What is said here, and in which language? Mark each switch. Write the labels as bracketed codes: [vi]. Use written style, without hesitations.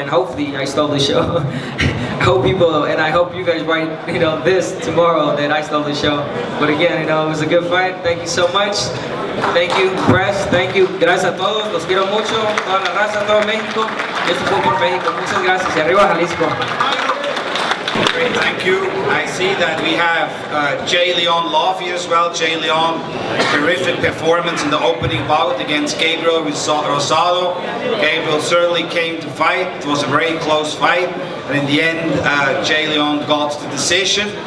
[en] And hopefully, I stole the show. I hope people, and I hope you guys write, you know, this tomorrow that I stole the show. But again, you know, it was a good fight. Thank you so much. Thank you, press. Thank you. [es] Gracias a todos. Los quiero mucho. Toda la raza, todo México. Esto fue por México. Muchas gracias. Y arriba Jalisco. [en] Great, thank you. I see that we have Jay Leon Lofty as well. Jay Leon, terrific performance in the opening bout against Gabriel Rosado. Gabriel certainly came to fight. It was a very close fight. And in the end, Jay Leon got the decision.